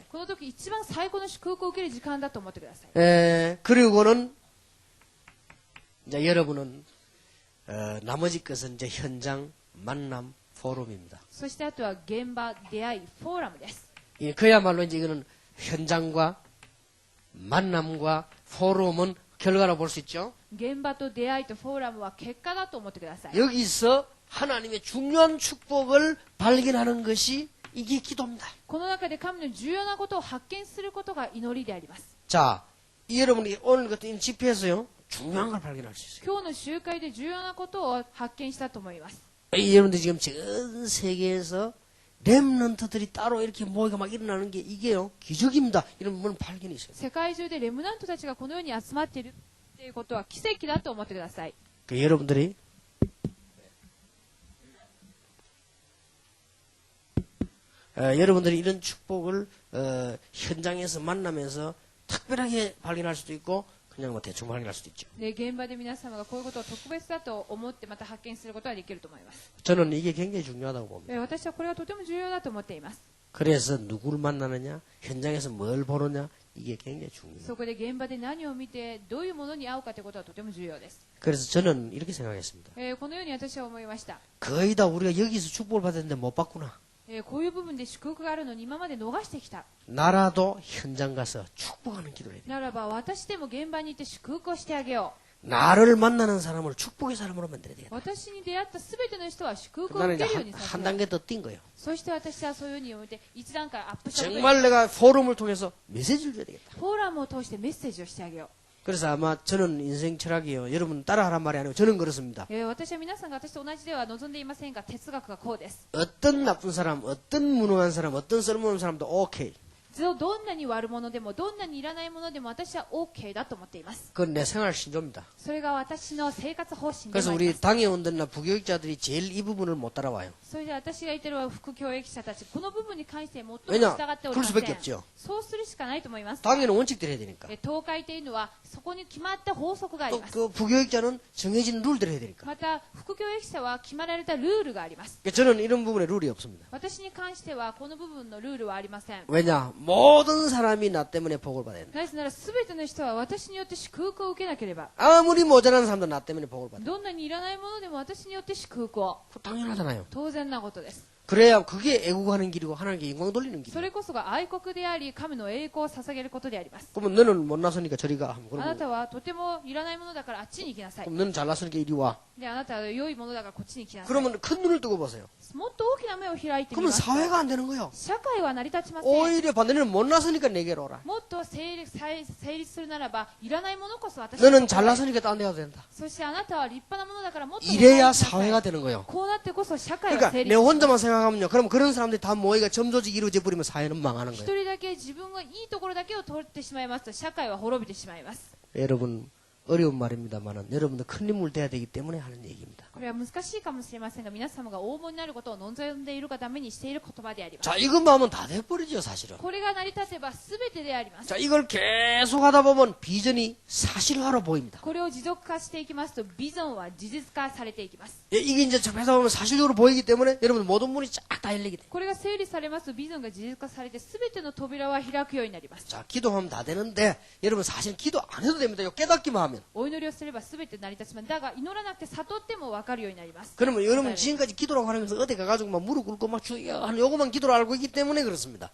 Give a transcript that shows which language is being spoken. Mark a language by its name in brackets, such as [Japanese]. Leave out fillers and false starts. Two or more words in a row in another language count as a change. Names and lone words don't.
[Japanese] この時一番最高の祝福を受ける時間だと思ってください。 [Korean] 그리고는 이제 여러분은 나머지 것은 이제 현장 만남 포럼입니다. [Japanese] そしてあとは現場出会いフォーラムです。 [Korean] 예, 그야말로 이제 이거는 현장과 만남과 포럼은 결과로 볼 수 있죠. [Japanese] 現場と出会いとフォーラムは結果だと思ってください。 [Korean] 여기서 하나님의 중요한 축복을 발견하는 것이 이게 기도입니다. [Japanese] この中で神の重要なことを発見することが祈りであります。 [Korean] 자, 여러분이 오늘 같은 집회에서요 중요한 걸 발견할 수 있어요. [Japanese] 今日の集会で重要なことを発見したと思います。 [Korean] 여러분들 지금 전 세계에서 렘넌트들이 따로 이렇게 모이가 막 일어나는 게 이게요 기적입니다. 이런 분 발견이 있어요. [Japanese] 世界中でレムナントたちがこのように集まっているということは奇跡だと思ってください。 [Korean] 여러분들이 여러분들이 이런 축복을 현장에서 만나면서 특별하게 발견할 수도 있고 그냥 뭐 대충 발견할 수도 있죠. [Japanese] で現場で皆様がこういうことを特別だと思ってまた発見することができると思います。 [Korean] 저는 이게 굉장히 중요하다고 봅니다. [Japanese] 私はこれがとても重要だと思っています。 [Korean] 그래서 누구를 만나느냐, 현장에서 뭘 보느냐 이게 굉장히 중요해요. [Japanese] そこで現場で何を見てどういうものに会うかということはとても重要です。 [Korean] 그래서 저는 이렇게 생각했습니다. [Japanese] このように私は思いました。 [Korean] 거의 다 우리가 여기서 축복을 받았는데 못 받구나. [Japanese] こういう部分で祝福があるのに今まで逃してきた。 [Korean] 나라도 현장 가서 축복하는 기도를 해야 돼. [Japanese] ならば私でも現場に行って祝福をしてあげよ [Korean] 나를 만나는 사람을 축복의 사람으로 만들어야 [Japanese] う。 [Korean] 되겠다. [Japanese] 私に出会ったすべての人は祝福を [Korean] 나는 [Japanese] 受 [Korean] 이제 [Japanese] けるようにさせ [Korean] 한 [Japanese] よう。 [Korean] 단계 더 뛴 거예요. [Japanese] そして私はそういうふうに思って一段階アップしたことに [Korean] 정말 내가 포럼을 통해서 메시지를 줘야 되겠다. [Japanese] フォーラムを通してメッセージをしてあげよ [Korean] 그래서 아마 저는 인생 철학이요. 여러분 따라하란 말이 아니고 저는 그렇습니다. [Japanese] う。私は皆さんが私と同じでは望んでいませんが哲学がこうです。 [Korean] 어떤 나쁜 사람, 어떤 무능한 사람, 어떤 쓸모없는 사람도 오케이. [Japanese] どんなに悪者でもどんなにいらないものでも私は OK だと思っています。 [Korean] 그건 내 생활 신조입니다. [Japanese] それが私の生活方針で [Korean] 그래서 [Japanese] もありま [Korean] 우리 [Japanese] す。 [Korean] 당회원들이나 부교육자들이 제일 이 부분을 못 따라와요. [Japanese] それで私が言ってる副教育者たちこの部分に関して最も従 [Korean] 왜냐? [Japanese] っておりま [Korean] 그럴 [Japanese] せ [Korean] 수밖에 [Japanese] ん。 [Korean] 없죠. [Japanese] そうするしかないと思います。 [Korean] 당회는 원칙대로 해야 되니까. [Japanese] 東海というのはそこに決まった法則があり [Korean] 또 [Japanese] ます。 [Korean] 그 부교육자는 정해진 룰대로 해야 되니까. [Japanese] また副教育者は決まられたルールがあります。 [Korean] 저는 이런 부분에 룰이 없습니다. [Japanese] 私に関してはこの部分のルールはありません。 [Korean] 왜냐? 모든 사람이 나 때문에 복을 받아야 된다. [Japanese] なぜなら全ての人は私によって祝福を受けなければ [Korean] 아무리 모자란 사람도 나 때문에 복을 받아. [Japanese] どんなにいらないものでも私によって祝福を [Korean] 당연하잖아요. [Japanese] 当然なことです。 [Korean] 그래야 그게 애국하는 길이고 하나님께 영광 돌리는 [Japanese] そ [Korean] 길이에요. [Japanese] れこそが愛国であり神の栄光を捧げることであります。 [Korean] 그러면 너는 못나서니까 저리 가. [Japanese] あな [Korean] 그러면, [Japanese] たはとてもいらないものだからあっちに行きなさい。 [Korean] 그럼 너는 잘났으니까 이리 와. [Japanese] であなたは良いものだからこっちに来なさい。 [Korean] 그러면 큰 눈을 뜨고 보세요. [Japanese] もっと大きな目を開いてみ [Korean] 그러면 [Japanese] ますと [Korean] 사회가 안 되는 거예요. [Japanese] 社会は成り立ちません。 [Korean] 오히려 반대로 못나서니까 내게로 오라. [Japanese] もっと成立するならばいらないものこそ私 [Korean] 너는 [Japanese] のところへ [Korean] 잘났으니까 딴 데 가도 된다. [Japanese] そしてあなたは立派なものだからもっと [Korean] 이래야 [Japanese] 他に行きなさい [Korean] 사회가 되는 거예요. [Japanese] こうなってこそ社会は [Korean] 그러니까 [Japanese] 成 [Korean] 내 [Japanese] 立します [Korean] 혼자만 생각하면요. 그럼 그런 사람들이 다 모이가 점조직 이루어져 버리면 사회는 망하는 [Japanese] 一 [Korean] 거예요. [Japanese] 人だけ自分がいいところだけを取ってしまいますと社会は滅びてしまいます。 [Korean] 여러분 어려운 말입니다만은 여러분들 큰 인물 돼야 되기 때문에 하는 얘기입니다. [Japanese] これは難しいかもしれませんが皆様が大物になることを望んでいるがためにしている言葉であります。 [Korean] 자, 이것만 하면 다 돼버리죠, 사실은. [Japanese] これが成り立てば全てであります。 [Korean] 자, 이걸 계속 하다 보면 비전이 사실화로 보입니다. [Japanese] これを持続化していきますとビジョンは事実化されていきます。 [Korean] 예, 이게 이제 접해서 보면 사실적으로 보이기 때문에 여러분 모든 문이 쫙 다 열리게 돼요. [Japanese] これが整理されますとビジョンが事実化されて全ての扉は開くようになります。 [Korean] 자, 기도하면 다 되는데 여러분 사실 기도 안 해도 됩니다. 요 깨닫기만 하면. [Japanese] お祈りをすれば全て成り立ちます。だが祈らなくて悟っても分かるようになります。 [Korean] 그러면 여러분 지금까지 기도라고 하면서 어디 가가지고 막 무릎 꿇고 막 주여 하는 요거만 기도를 알고 있기 때문에 그렇습니다.